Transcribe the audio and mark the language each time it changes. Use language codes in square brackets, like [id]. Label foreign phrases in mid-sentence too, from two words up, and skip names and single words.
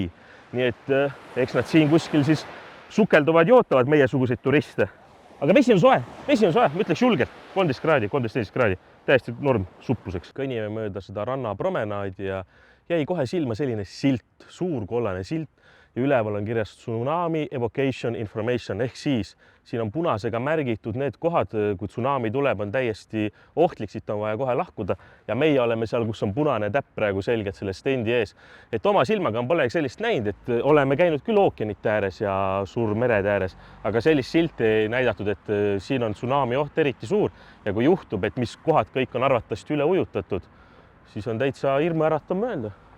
[et] Nii et eks nad siin kuskil siis sukelduvad ja ootavad meiesuguseid turiste. Aga vesi on soe, ma ütleks julgelt, 13 kraadi, 13 kraadi, täiesti norm supluseks. Kõnnime mööda seda rannapromenaadi ja jäi kohe silma selline silt, suur kollane silt ja üleval on kirjas [en] tsunami evacuation information [et] ehk siis siin on punasega märgitud need kohad, kui tsunami tuleb, on täiesti ohtlik, siit on vaja kohe lahkuda ja meie oleme seal, kus on punane täpp praegu selgelt selle stendi ees. Et oma silmaga on polegi sellist näinud, et oleme käinud küll ookeanite ääres ja suurmerede ääres, aga sellist silti ei näidatud, et siin on tsunami oht eriti suur ja kui juhtub, et mis kohad kõik on arvatavasti üle ujutatud, siis on täitsa hirmuäratav mõelda.